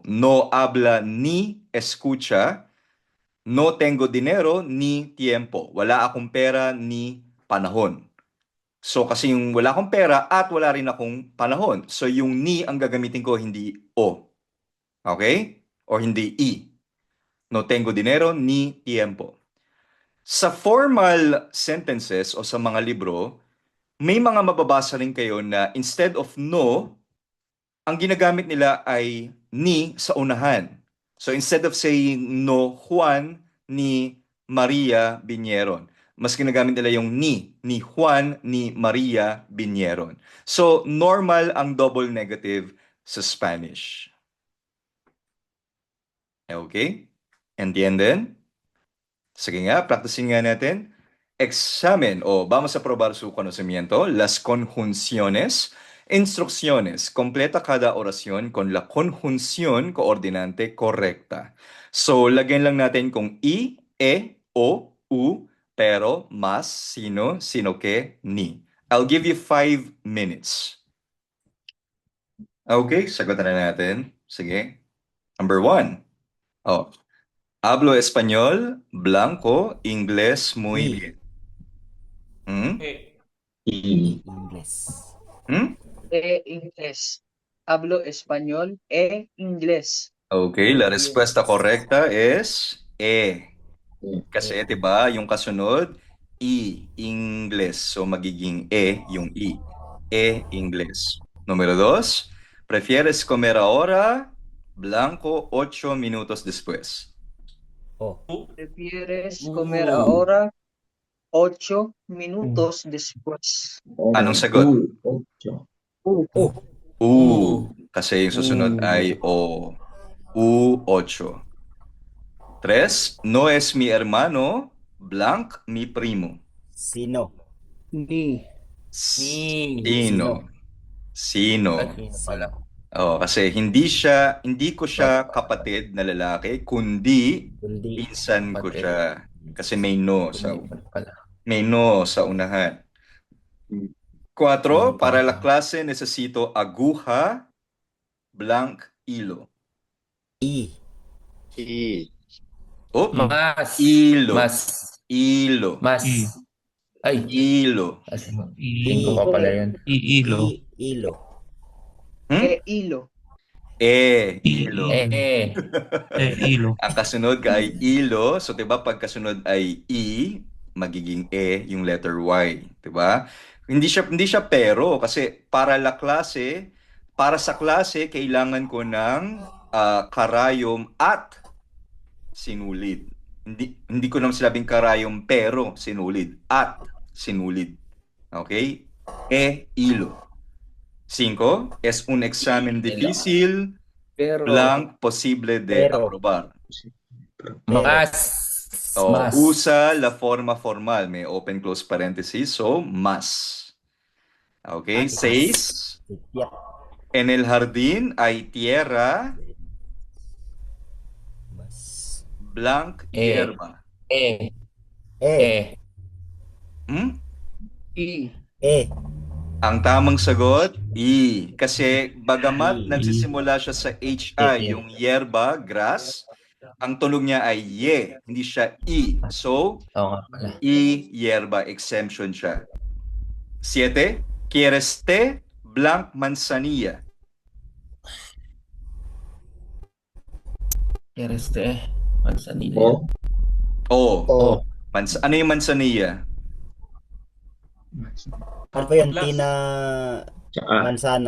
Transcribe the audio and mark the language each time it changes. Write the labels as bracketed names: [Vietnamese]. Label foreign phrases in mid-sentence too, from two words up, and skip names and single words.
[Spanish] No habla ni escucha, no tengo dinero ni tiempo. [Filipino] Wala akong pera ni panahon. So kasi yung wala akong pera at wala rin akong panahon. So yung ni ang gagamitin ko, hindi o. Okay? Or hindi i. [Spanish] No tengo dinero ni tiempo. [Filipino] Sa formal sentences o sa mga libro, may mga mababasa rin kayo na [English] instead of [Filipino] no, ang ginagamit nila ay ni sa unahan. [English] So instead of saying [Spanish] no Juan ni Maria vinieron, [Filipino] mas ginagamit nila yung [Spanish] ni Juan ni Maria vinieron. [Filipino] So normal ang double negative sa Spanish. [Spanish] Okay? ¿Entienden? [Filipino] Sige nga, practicing nga natin. [Spanish] Examen o vamos a probar su conocimiento, las conjunciones. Instrucciones. Completa cada oración con la conjunción coordinante correcta. [Filipino] So, lagyan lang natin kung i, e, o, u, pero, mas, [Spanish] sino que, [Filipino] ni. [English] I'll give you 5 minutes. [Filipino] Okay, sagutan na natin. Sige. [English] Number 1. Oh. [Spanish] Hablo español, blanco, inglés muy bien. ¿Mm? Inglés. ¿Mm? Inglés. Hablo español e inglés. Okay, la respuesta correcta es E. [Filipino] Kasi, di ba, yung kasunod, I, Ingles. So, magiging E, yung I. E, Ingles. [Spanish] Número 2, ¿prefieres comer ahora? Blanco, 8 minutos después. Oh. ¿Prefieres comer ahora? 8 minutos después. [Filipino] Anong sagot? Kasi yung susunod ay O. U8. [Spanish] 3, no es mi hermano, blank, mi primo. Sino? Ni. Sino? Sino? [Filipino] Pala. Oh, kasi hindi ko siya kapatid na lalaki, kundi Kundi. pinsan ko Kapatid. siya. Kasi Lumipat pala. may no sa unahan. 4, [Spanish] para la Ah. clase necesito aguja, blank, hilo. I. I. Oh, Mas. hilo. Mas. Hilo. Mas. Ay. Hilo. [Filipino] Linggo pa pala yun. [Spanish] Iilo. Ilo. Hilo. Hilo. Ilo. [Filipino] Ang kasunod ka ay ilo. So, 'di ba, pag kasunod ay i, magiging yung letter Y, 'di ba? Hindi siya pero kasi para sa klase kailangan ko ng karayom at sinulid. Hindi ko naman sinabing karayom pero sinulid at sinulid. [Spanish] Okay? Hilo. 5, es un examen difícil, Pero. blank, posible de Pero. aprobar. Mas. O, Mas. usa la forma formal. [English] May open close parenthesis. So, [Spanish] más. Okay. 6, [Filipino] Tiyak. [Spanish] en el jardín hay tierra, Mas. blank, hierba. E. Hmm? I. [Filipino] Ang tamang sagot, I. Kasi bagamat [Spanish] I. [Filipino] nagsisimula siya sa HI, yung yerba, grass, ang tunog niya ay ye, hindi siya I. So, Oo nga pala. I, yerba, exemption siya. [Spanish] 7, quieres té, blank, manzanilla. Kereste. Manzanilla. O. [Filipino] Ano yung manzanilla? Ano ba yun? Tina Mansana.